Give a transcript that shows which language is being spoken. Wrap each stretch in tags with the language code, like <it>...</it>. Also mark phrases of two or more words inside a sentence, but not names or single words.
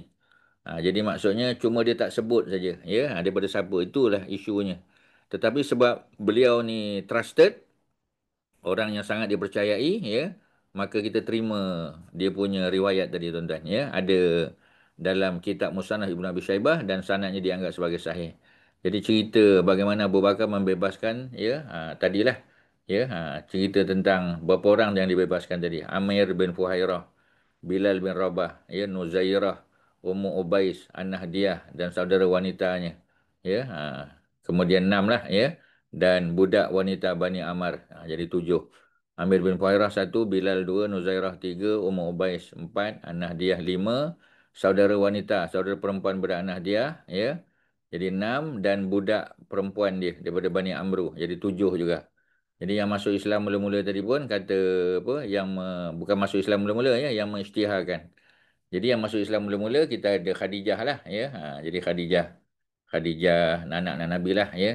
<ms>Jadi maksudnya cuma dia tak sebut saja, ya, daripada siapa, itulah isunya. Tetapi sebab beliau ni trusted, orang yang sangat dipercayai, ya, maka kita terima dia punya riwayat tadi, tuan-tuan, ya. Ada dalam kitab Musannaf Ibnu Abi Syaibah dan sanadnya dianggap sebagai sahih. Jadi cerita bagaimana Abu Bakar membebaskan, ya, tadilah, ya, cerita tentang berapa orang yang dibebaskan tadi. Amir bin Fuhairah, Bilal bin Rabah, ya, Nuzairah, Ummu Ubais, An-Nahdiyah dan saudara wanitanya. Ya, kemudian 6 lah, ya. Dan budak wanita Bani Amar. Jadi 7. Amir bin Fuhairah 1, Bilal 2, Nuzairah 3, Ummu Ubais 4, An-Nahdiyah 5, saudara wanita, saudara perempuan budak An-Nahdiyah, ya. Jadi 6, dan budak perempuan dia daripada Bani Amru. Jadi 7 juga. Jadi yang masuk Islam mula-mula tadi pun kata apa, bukan masuk Islam mula-mula, ya, yang mengisytiharkan. Jadi yang masuk Islam mula-mula kita ada Khadijah lah, ya. Jadi Khadijah anak-anak Nabi lah, ya.</ms>